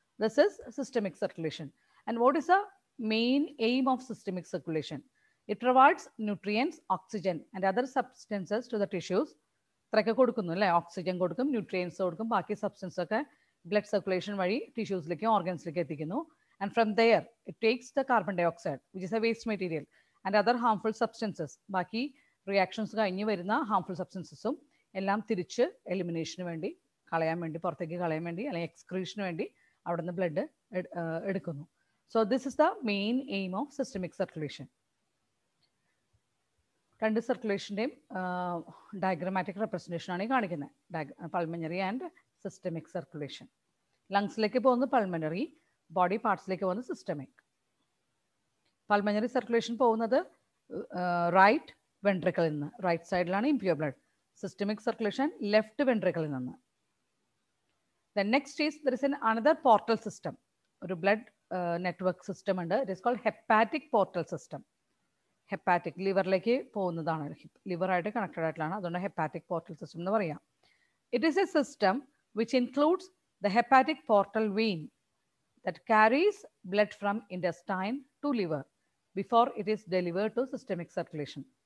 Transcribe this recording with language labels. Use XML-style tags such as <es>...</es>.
<en>This is systemic circulation. And what is the main aim of systemic circulation? It provides nutrients, oxygen and other substances to the tissues.</en> <ml>ഇത്രയൊക്കെ കൊടുക്കുന്നു അല്ലേ? Oxygen കൊടുക്കും, nutrients കൊടുക്കും, ബാക്കി substance ഒക്കെ blood circulation വഴി ടിഷ്യൂസിലേക്കും ഓർഗൻസിലേക്കും എത്തിക്കുന്നു.</ml> <en>And from there, it takes the carbon dioxide, which is a waste material, and other harmful substances.</en> <ml>ബാക്കി റിയാക്ഷൻസ് കഴിഞ്ഞ് വരുന്ന ഹാംഫുൾ സബ്സ്റ്റൻസസും എല്ലാം തിരിച്ച് എലിമിനേഷന് വേണ്ടി പുറത്തേക്ക് കളയാൻ വേണ്ടി അല്ലെങ്കിൽ എക്സ്ക്രീഷന് വേണ്ടി അവിടെ നിന്ന് ബ്ലഡ് എടുക്കുന്നു.</ml> <en>So this is the main aim of systemic circulation.</en> <ml>രണ്ട് സർക്കുലേഷൻ്റെയും ഡയഗ്രമാറ്റിക് റെപ്രസെൻറ്റേഷനാണ് ഈ കാണിക്കുന്നത്. Pulmonary and systemic circulation. ലങ്സിലേക്ക് പോകുന്നത് പൾമനറി, ബോഡി പാർട്സിലേക്ക് പോകുന്നത് സിസ്റ്റമിക്. പൾമനറി സർക്കുലേഷൻ പോകുന്നത് റൈറ്റ് വെൻട്രിക്കിളിൽ നിന്ന്, റൈറ്റ് സൈഡിലാണ് impure blood. Systemic circulation left വെൻട്രിക്കിളിൽ നിന്ന്.</ml> <en>Then next is there is another portal system.</en> <ml>ഒരു ബ്ലഡ് നെറ്റ്വർക്ക് സിസ്റ്റം ഉണ്ട്.</ml> <en>It is called hepatic portal system.</en> <ml>Hepatic ലിവറിലേക്ക് പോകുന്നതാണ്, ലിവറായിട്ട് connected ആയിട്ടുള്ളതാണ്, അതുകൊണ്ട് ഹെപ്പാറ്റിക് പോർട്ടൽ സിസ്റ്റം എന്ന് പറയാം.</ml> <en>It is a system which includes the hepatic portal vein that carries blood from intestine to liver before it is delivered to systemic circulation.</en>